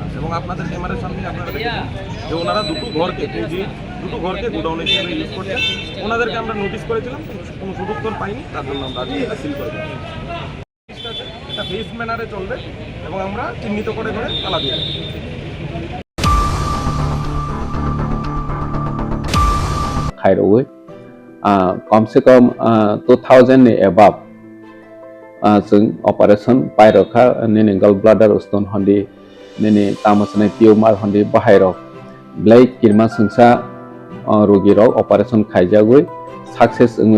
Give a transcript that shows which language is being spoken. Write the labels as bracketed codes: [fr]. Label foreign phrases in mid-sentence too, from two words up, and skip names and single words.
[bn] এবং আপনাদের ক্যামেরার সামনে আপনারা দেখেছেন যে ওনারা দুটো ঘরকে গোডাউন হিসেবে ইউজ করছেন। ওনাদেরকে আমরা নোটিশ করেছিলাম, কোনো সদুত্তর পাইনি, তার জন্য আমরা আজকে এটা সিল করে দিই। এটা বেস ম্যানারে চলবে এবং আমরা চিহ্নিত করে করে তালা দিয়ে [trp] खायरवे [hi] कम से कम [trp] 2000 नि एबाब जों ऑपरेशन पायरखा निने [en] gall bladder stone [trp] हंदी निने तामसने टिउमार हंदी बाहायरक ब्लाई किरमा संसा रोगिरक ऑपरेशन खायजागुइ सक्सेस ओङै